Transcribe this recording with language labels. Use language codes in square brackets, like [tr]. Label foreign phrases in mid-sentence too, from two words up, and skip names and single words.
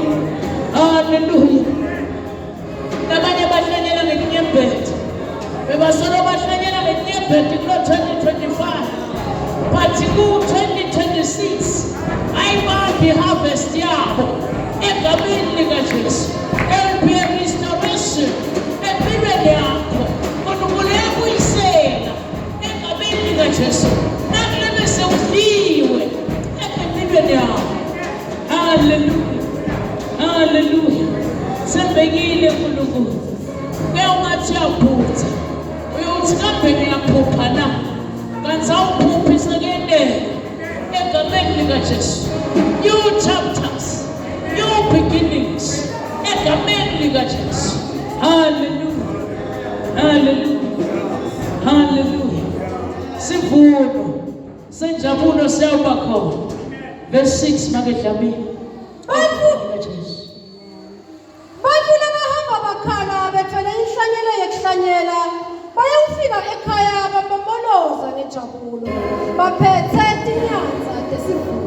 [ss] Hallelujah. Labanye bahlanyela ngetinyembeti bebasolo bahlanyela ngetinyembeti kulo 2025 but ku-2026 ayibambi harvest yabo egameni likaJesu. [en] There will be a restoration [ss] empilweni yakho uNkulunkulu uyabuyisela egameni likaJesu nakulebe sewudliwe empilweni yakho. Hallelujah. Hallelujah. Sembekile uNkulunkulu. Ungathi uyaphutha. Uyothi kambe niyaphupha na? Kanti awuphuphi sekuyendele. Egameni likaJesu. [en] New chapters, new beginnings. [ss] Egameni likaJesu. Hallelujah. Hallelujah. Hallelujah. Sivuno. Senjabulo siyawuba khona. Verse 6 makedlamini. Bantu labahamba bakhala bethwele inhlanyelo yekuhlanyela bayawufika ekhaya bamboloza ngejabulo baphethe tinyanza tesivuno.